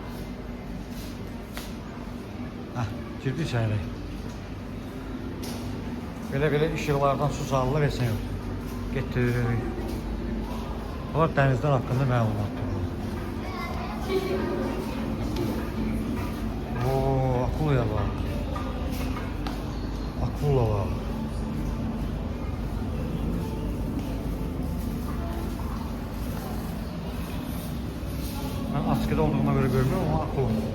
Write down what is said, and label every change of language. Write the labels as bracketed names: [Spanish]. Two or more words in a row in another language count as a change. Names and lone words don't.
[Azerbaijani] Hah, girdi içəri. Belə işıqlardan su salılır, heç nə yoxdur. Getdik. Bunlar dənizlər haqqında məlumatdır. Ooo, [Turkish] akuluya bak. Akula bak. Ben askıda olduğuma göre görmüyorum ama akula.